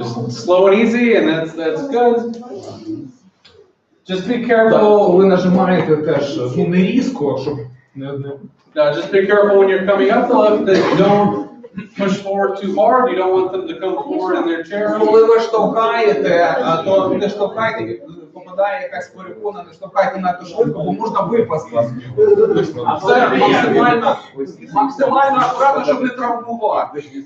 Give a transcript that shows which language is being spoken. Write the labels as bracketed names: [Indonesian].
[English] slow and easy, and that's good. Just be careful, [Ukrainian] коли нажимаєте теж, ну не різко, щоб не [English] Just be careful when you're coming up the lift that you don't push forward too hard. You don't want them to come forward in their chair. [Ukrainian] Коли ви штовхаєте, то не штовхайте, попадає якась перепона, не штовхайте надто швидко, бо можна випасти. Це максимально акуратно, щоб не травмувати.